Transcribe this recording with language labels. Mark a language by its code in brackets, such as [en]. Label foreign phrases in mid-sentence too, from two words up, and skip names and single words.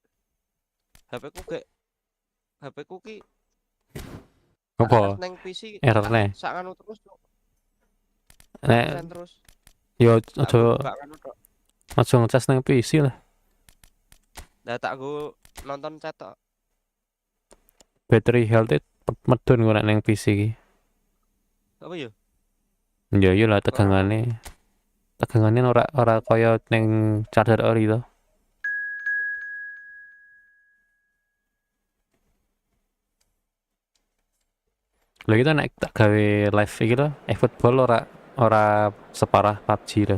[jv] HP ku ki Apa? neng PC Error-ne. sak anu terus, Cuk. Nek Terus. yo Tak aja buka anu tok. aja ngecas nang PC lah. Lah tak go nonton chat tok. [en] Battery health [jv] medun kok nek nang PC iki. Apa yo? Ya iya lah tegangane. Tegangane ora kaya nang charger ori to. Lha kita nek tak gawe live iki to, football ora separah PUBG to.